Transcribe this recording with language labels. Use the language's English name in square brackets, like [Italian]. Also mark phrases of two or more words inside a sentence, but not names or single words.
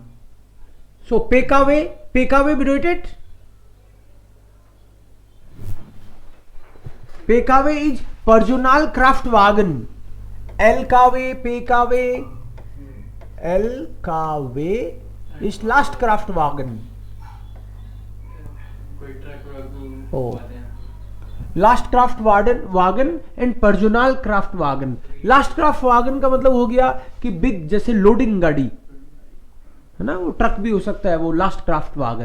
[German] So PKW bedeutet PKW is Personalkraftwagen. PKW is Lastkraftwagen. [Hindi] कोई ट्रक Oh. [German] Lastkraftwagen एंड Personalkraftwagen. [Hindi] Lastkraftwagen का मतलब हो गया कि बिग, जैसे लोडिंग गाड़ी है ना, वो ट्रक भी हो सकता है, वो Lastkraftwagen.